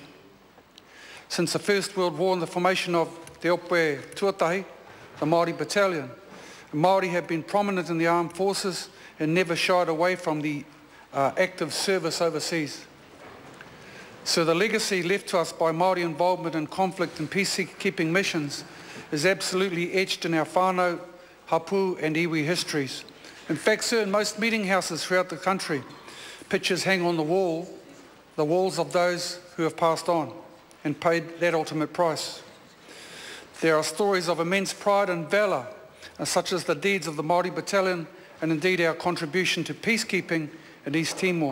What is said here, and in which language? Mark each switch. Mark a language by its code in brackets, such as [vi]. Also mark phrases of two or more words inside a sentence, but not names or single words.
[en] Since the First World War and the formation of Te Ope Tuatahi, the Māori Battalion, Māori have been prominent in the armed forces and never shied away from the active service overseas. So the legacy left to us by Māori involvement in conflict and peacekeeping missions is absolutely etched in our whānau, hapu and iwi histories. In fact, sir, in most meeting houses throughout the country, pictures hang on the walls of those who have passed on and paid that ultimate price. There are stories of immense pride and valour, such as the deeds of the Māori Battalion and indeed our contribution to peacekeeping in East Timor.